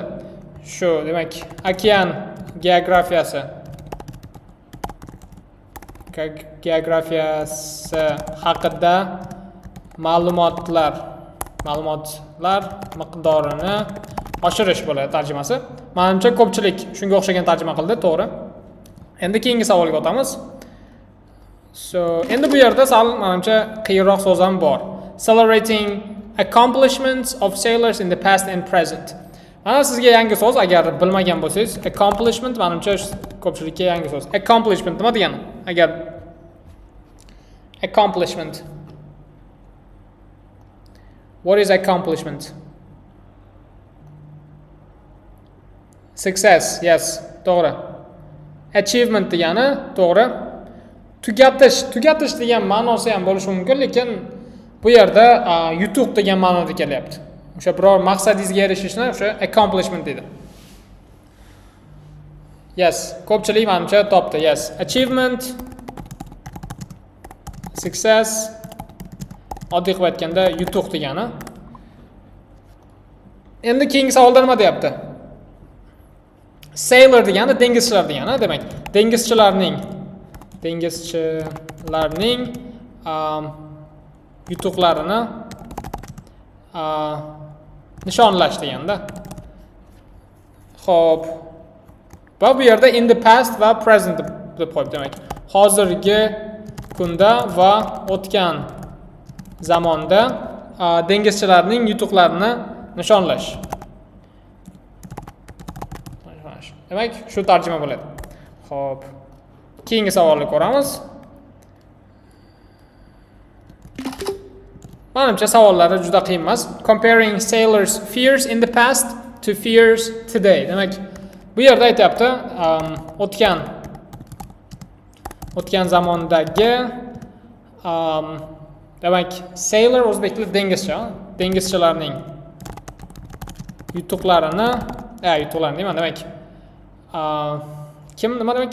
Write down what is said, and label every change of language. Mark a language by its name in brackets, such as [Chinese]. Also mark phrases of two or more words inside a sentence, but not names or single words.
[Uzbek] Shu, demak, okean geografiyasi haqida ma'lumotlar miqdorini oshirish bo'ladi tarjimasi. Menimcha ko'pchilik shunga o'xshagan tarjima qildi, to'g'ri. Endi keyingi savolga o'tamiz. So, endi bu yerda sal menimcha qiyinroq so'z ham bor. [English] Celebrating accomplishments of sailors in the past and present. [Uzbek] Mana sizga yangi so'z, agar bilmagan bo'lsangiz, accomplishment menimcha ko'pchilikka yangi so'z. Accomplishment nima degani? Agar accomplishment. [English] What is accomplishment? Success, yes, [Uzbek] to'g'ri. Achievement degani, to'g'ri. Tugatish degan ma'nosi ham bo'lishi mumkin, lekin bu yerda yutuq degan ma'noda kelyapti. O'sha biror maqsadingizga erishishni o'sha accomplishment deydi. Yes, ko'pchilik menimcha topdi. [English] Yes, achievement, success, [Uzbek] Oddiy qilib aytganda yutuq degani. Endi keyingi savolda nima deyapti? Sailor degani dengizchilar degani, demak, dengizchilarning yutuqlarini nishonlash deganda. Xo'p. Va bu yerda [English] in the past [Uzbek] va present deb qo'yib, demak, hozirgi kunda va o'tgan zamonda dengizchilarning yutuqlarini nishonlash. Demak, shu tarjima bo'ladi. Xo'p. Keyingi savolni ko'ramiz. Menimcha savollari juda qiyin emas. [English] Comparing sailors' fears in the past to fears today. [Uzbek] Demak, bu yerda aytayapti, o'tgan zamondagi demak, sailor o'zbek tilida dengizchi, dengizchilarning yutuqlarini, deyman, demak, nima demak?